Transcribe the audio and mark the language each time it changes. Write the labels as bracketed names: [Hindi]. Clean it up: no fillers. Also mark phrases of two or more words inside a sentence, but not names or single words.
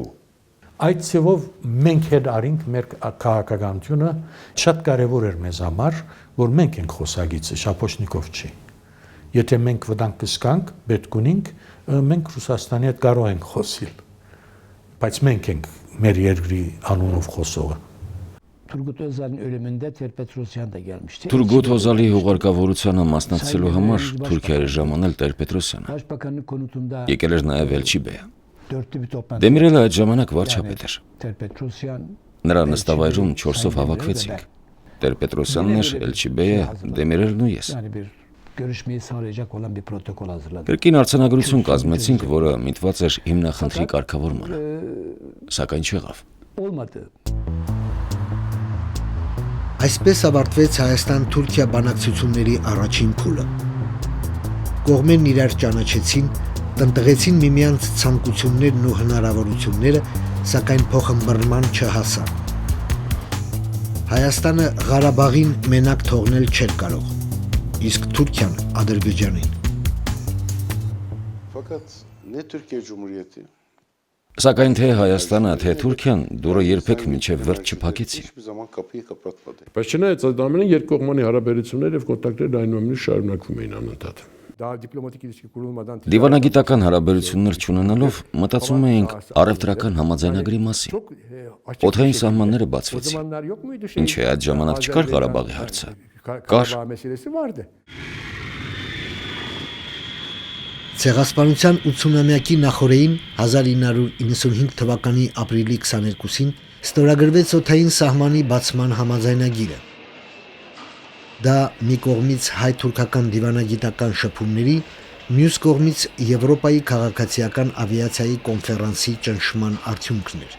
[Armenian] Այդ ցեվով մենք հետ արինք մեր քաղաքականությունը, շատ կարևոր էր մեզ համար, որ մենք ենք խոսագիծը, Շապոշնիկով չի։ Եթե մենք վտանգ կսկանք, պետք ունենք, մենք Ռուսաստանի հետ կարող ենք խոսել։ Բայց մենք ենք մեր երկրի անունով խոսողը։ [Turkish] Turgut Özal'ın ölümünde Ter-Petrosyan da gelmişti. [Armenian] Թուրգոտ Օզալի հուղարկավորությանը մասնակցելու համար Թուրքիա էր ժամանել Տեր-Պետրոսյանը։ [Turkish] Başbakanın konutunda [Armenian] Եկել էր նաև Էլչիբեյը։ [Turkish] dörtlü bir toplantı. [Armenian] Դեմիրելը այդ ժամանակ վարչապետ էր։ Ter-Petrosyan Նրա նստավայրում 4-ով հավաքվեցինք։ Տեր-Պետրոսյանն էր, Էլչիբեյը, Դեմիրելն ու ես։ [Turkish] yani bir görüşmeyi sağlayacak olan bir protokol hazırladı. [Armenian] Կրկին արձանագրություն կազմեցինք, որը միտված էր հիմնախնդրի կարգավորմանը։ Սակայն չեղավ։ [Turkish] Olmadı. [Armenian] Այսպես ավարտվեց Հայաստան-Թուրքիա բանակցությունների առաջին փուլը։ Կողմերն իրար ճանաչեցին, տնտղեցին միմյանց ցանկություններն ու հնարավորությունները, սակայն փոխըմբռնման չհասան։ Հայաստանը Ղարաբաղին մենակ թողնել չէր կարող, իսկ Թուրքիան Ադրբեջանին։ [Turkish] Fakat ne Türkiye Cumhuriyeti [Armenian] Սակայն թե Հայաստանը, թե Թուրքիան դուրը երբեք մինչև վերջ չփակեցին։ [Turkish] hiçbir zaman kapıyı kapatmadı. [Armenian] Բայց չնայած այդ ամենին երկկողմանի հարաբերություններ եւ կոնտակտներ այնուամենայնիվ շարունակվում էին անընդհատ։ [Turkish] Daha diplomatik ilişki kurulmadan [Armenian] Դիվանագիտական հարաբերություններ չունենալով մտածում էինք առևտրական համաձայնագրի մասին։ Օդային սահմանները [Turkish] o [Armenian] բացվեցին։ [Turkish] zamanlar yok muydu [Armenian] Ինչ է, այդ ժամանակ չկար Ղարաբաղի հարցը։ Կար։ [Turkish] Karabağ meselesi vardı. [Armenian] Ցեղասպանության 80-ամյակի նախօրեին 1995 թվականի ապրիլի 22-ին ստորագրվեց օդային սահմանի բացման համաձայնագիրը։ Դա մի կողմից հայ-թուրքական դիվանագիտական շփումների, մյուս կողմից Եվրոպայի քաղաքացիական ավիացիայի կոնֆերանսի ճնշման արդյունքն էր։